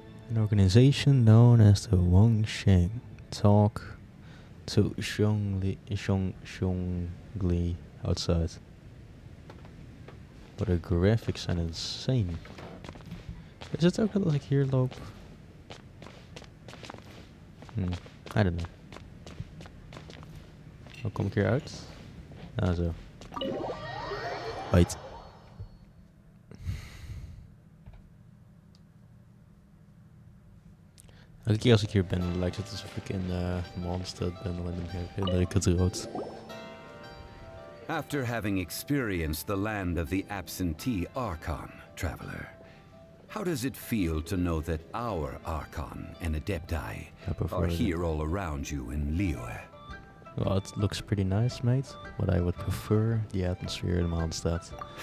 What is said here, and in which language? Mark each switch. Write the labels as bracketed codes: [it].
[en] An organization known as the Wangsheng talk to Zhongli outside. But the graphics are insane. [nl] Is het ook dat als ik hier loop? [en] I don't know. [nl] Hoe kom ik hier uit? Ah, zo. Wait. Elke keer als ik hier ben, lijkt het alsof ik in Mondstadt ben, maar dan herinner ik het rood. [en] After having experienced the land of the absentee Archon, traveler, how does it feel to know that our Archon and Adepti are here all around you in Liyue? Well, it looks pretty nice, mate, but I would prefer the atmosphere in Mondstadt.